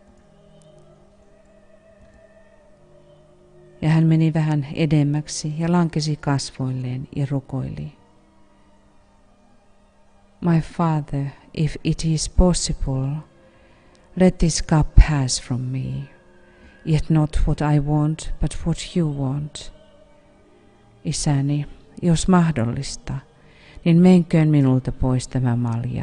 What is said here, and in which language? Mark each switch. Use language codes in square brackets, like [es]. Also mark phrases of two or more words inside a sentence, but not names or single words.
[fi] Ja hän meni vähän edemmäksi ja lankesi kasvoilleen ja rukoili. [en] "My Father, if it is possible, let this cup pass from me. Yet not what I want, but what you want." [fi] Isäni, jos mahdollista, niin menköön minulta pois tämä malja.